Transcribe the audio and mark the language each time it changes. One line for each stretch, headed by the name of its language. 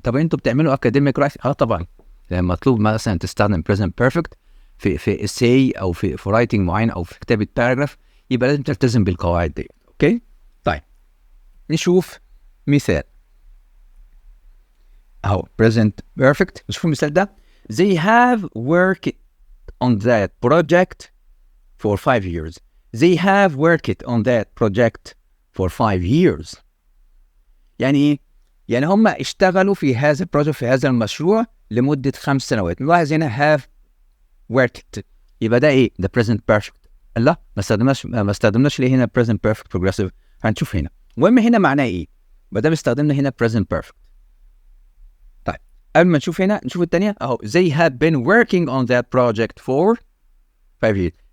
Arabic: طب انتوا بتعملوا اكاديميك رايتنج؟ طبعا، لما مطلوب مثلا تستخدم present perfect في اساي او في رايتنج معين او في كتابه باراجراف، يبقى لازم تلتزم بالقواعد دي. اوكي. طيب نشوف مثال أهو present perfect. شوفوا المثال ده.
English: They have worked on that project for 5 years. They have worked on that project for 5 years.
Arabic: يعني إيه؟ يعني هم اشتغلوا في هذا البروجكت، في هذا المشروع لمدة 5 سنوات. نلاحظ هنا have worked، يبقى ده إيه؟ ده present perfect. لا ما استخدمناش ليه هنا present perfect progressive؟ هنشوف هنا. المهم هنا معناه إيه؟ ما دام استخدمنا هنا present perfect. طيب قبل ما نشوف هنا نشوف الثانية أهو.
English: They have been working on that project for 5 years.